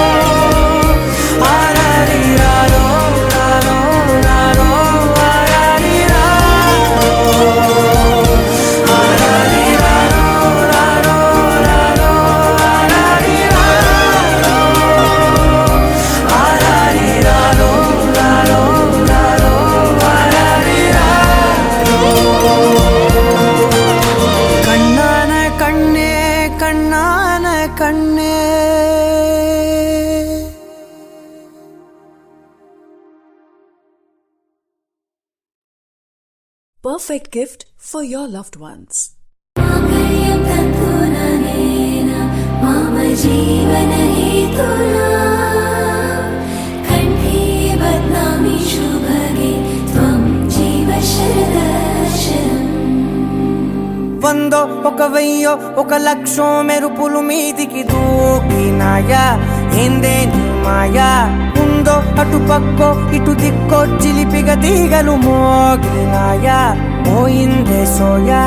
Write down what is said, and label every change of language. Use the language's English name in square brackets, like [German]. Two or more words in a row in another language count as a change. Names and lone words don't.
[Tamil] ஆராரிராரோ ராரோ ராரோ ஆராரிராரோ ஆராரிராரோ ராரோ ராரோ ஆராரிராரோ ராரோ ராரோ கண்ணான கண்ணே கண்ணான கண்ணே [English] Perfect gift for your loved ones. [Sanskrit] मांगल्यं तन्तुननेन मम जीवनहेतुना कण्ठे बध्नामि शुभगे त्वं जीव शरदशरम् [Telugu] వందో ఒక వెయ్యో ఒక లక్షో మెరుపులు మీదికి దూకినాయా ఏందే నీ మాయా ఉందో అటు పక్కో ఇటు దిక్కో చిలిపిగా తీగలు మోగినాయా పోయిందే సోయా